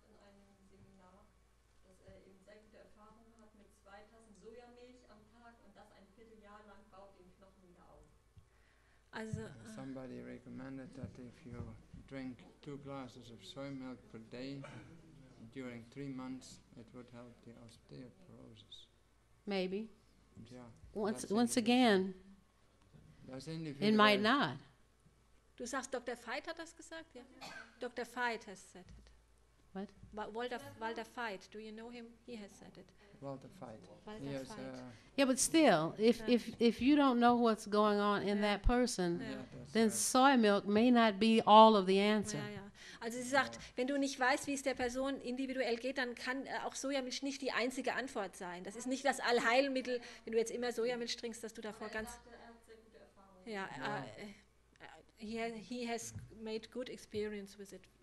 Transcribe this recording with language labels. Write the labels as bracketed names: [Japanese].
[German] in einem Seminar, dass er eben sehr gute Erfahrungen hat mit 2 Tassen Sojamilch am Tag und das ein Vierteljahr lang baut den Knochen wieder auf. Also, [English] Somebody recommended that if you drink 2 glasses of soy milk per day during 3 months, it would help the osteoporosis. Maybe. Yeah. Once again, That's it individual. might not. [German] du sagst, Dr. Veit hat das gesagt? Ja. [English] Dr. Veit has said it. What? Walter Veit, do you know him? He has said it. Walter Veit. Walter Yes, Veit. Yeah, but still, if you don't know what's going on in that person, [German] Ja. [English] then soy milk may not be all of the answer. [German] Ja, ja. Also sie sagt, wenn du nicht weißt, wie es der Person individuell geht, dann kann auch Sojamilch nicht die einzige Antwort sein. Das ist nicht das Allheilmittel, wenn du jetzt immer Sojamilch trinkst, dass du davor ganz... Er hat sehr gute Erfahrungen. [English] Ja, he has made good experience with it.